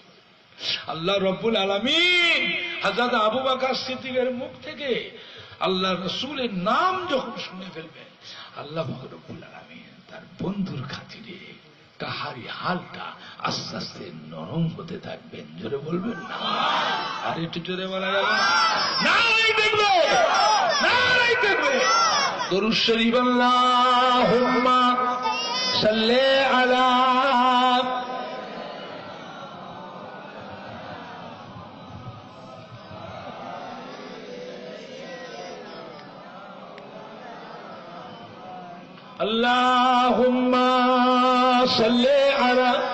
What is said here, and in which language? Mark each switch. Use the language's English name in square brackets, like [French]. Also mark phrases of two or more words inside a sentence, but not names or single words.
[Arabic] الله رب العالمين [Bangla] হযরত আবু বকর সিদ্দিকের মুখ থেকে আল্লাহ রাসূলের নাম যখন শুনে ফেলবেন, [Arabic] الله رب العالمين [Bangla] তার বন্ধুর খাতিরে কাহারি হালটা আস্তে আস্তে নরম হতে থাকবেন। জোরে বলবেন না? আর একটু জোরে বলা যাবে না? [Arabic] দেখবে درود شریف اللہم صلی علی اللہم صلی علی